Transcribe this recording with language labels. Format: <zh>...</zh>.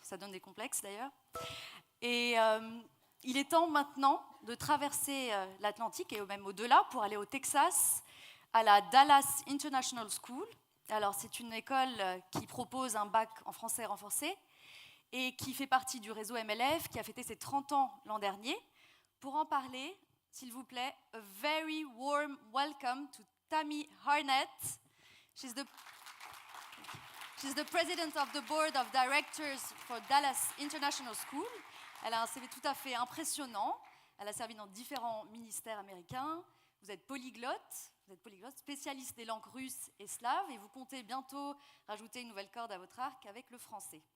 <fr>Ça donne des complexes d'ailleurs. Et il est temps maintenant de traverser l'Atlantique et même au-delà pour aller au Texas, à la Dallas International School. Alors, c'est une école qui propose un bac en français renforcé et qui fait partie du réseau MLF, qui a fêté ses 30 ans l'an dernier. Pour en parler, s'il vous plaît,</fr> <en>a very warm welcome to</en> <fr>Tammy Hartnett.</fr> <en>She's the president of the board of directors for Dallas International School.</en> <fr>Elle a un CV tout à fait impressionnant. Elle a servi dans différents ministères américains. Vous êtes polyglotte, spécialiste des langues russes et slaves, et vous comptez bientôt rajouter une nouvelle corde à votre arc avec le français.</fr>